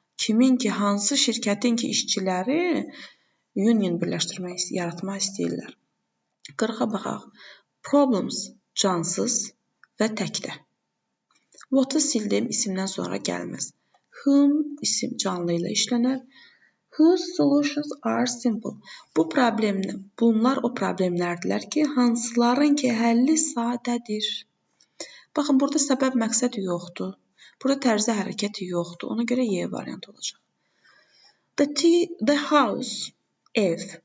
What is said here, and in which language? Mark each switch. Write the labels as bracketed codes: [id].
[az] Kimin ki, hansı şirkətin ki işçiləri union birləşdirmək, yaratmaq istəyirlər. 40-a baxaq. Problems cansız və təkdə. What-ı sildim, isimdən sonra gəlməz. Whom isim canlı ilə işlənər. [en] Whose solutions are simple. [az] Bunlar o problemlərdilər ki, hansıların ki həlli sadədir. Baxın, burada səbəb məqsəd yoxdur. Burada tərzi hərəkət yoxdur. Ona görə Y variantı olacaq. The house, ev.